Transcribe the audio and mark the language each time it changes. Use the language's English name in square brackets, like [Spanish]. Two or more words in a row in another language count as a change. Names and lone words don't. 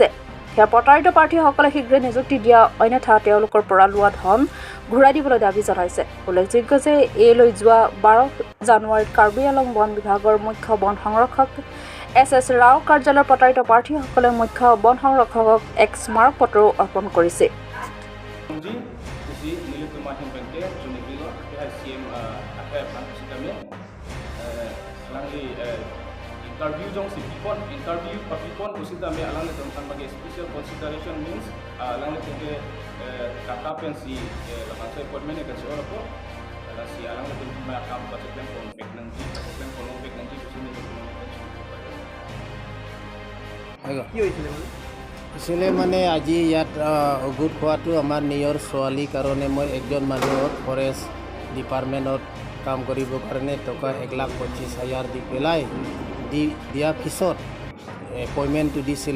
[Assamese] সেয়া প্ৰতাৰিত প্ৰাৰ্থীসকলে শীঘ্ৰে নিযুক্তি দিয়া, অন্যথা তেওঁলোকৰ পৰা লোৱা ধন ঘূৰাই দিবলৈ দাবী জনাইছে। উল্লেখযোগ্য যে এইলৈ যোৱা 12 জানুৱাৰীত কাৰ্বি আংলং বন বিভাগৰ মুখ্য বন সংৰক্ষক SS ৰাও কাৰ্যালয়ৰ প্ৰতাৰিত প্ৰাৰ্থীসকলে মুখ্য বন সংৰক্ষকক এক স্মাৰক পত্ৰও অৰ্পণ কৰিছে। [Karbi] Interview jong si pipon interview papipon usida me alang le kan bagi [English] special consideration [Karbi] means alang le ke kata pensi laman sai appointment ke sora ko ala si alang le kan ma kam ba plan kon pregnancy kusini [Assamese] কি হৈছিলে মানে আজি ইয়াত গোট খোৱাটো আমাৰ নিজৰ ছোৱালীৰ কাৰণে মই একজন মানুহক [English] forest department [Assamese] কাম কৰিবৰ কাৰণে টকা 1,25,000 দি পেলাই দিয়াৰ পিছত এপইণ্টমেণ্টটো দিছিলে।